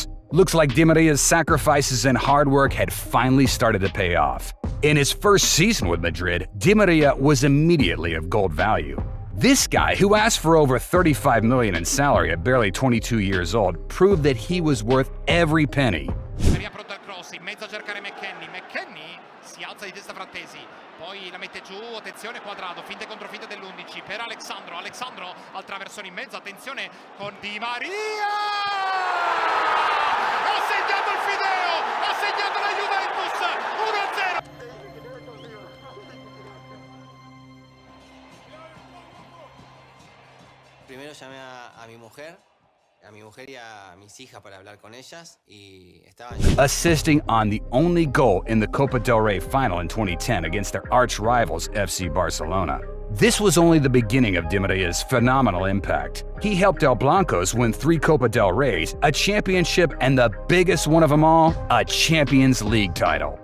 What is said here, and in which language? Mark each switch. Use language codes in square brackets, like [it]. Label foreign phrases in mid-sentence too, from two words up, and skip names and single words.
[en] Looks like Di Maria's sacrifices and hard work had finally started to pay off. In his first season with Madrid, Di Maria was immediately of gold value. This guy, who asked for over 35 million in salary at barely 22 years old, proved that he was worth every penny. [it] Si alza di testa Frattesi, poi la mette giù, attenzione quadrato, finte contro finte dell'11 per Alexandro al traversone in mezzo, attenzione con Di Maria! Ha segnato il Fideo, ha segnato la Juventus, 1-0! [es] Primero llamé a mi mujer y a mis hijas para hablar con ellas y estaban... [en] Assisting on the only goal in the Copa del Rey final in 2010 against their arch rivals FC Barcelona. This was only the beginning of Di Maria's phenomenal impact. He helped El Blancos win 3 Copa del Reys, a championship, and the biggest one of them all, a Champions League title.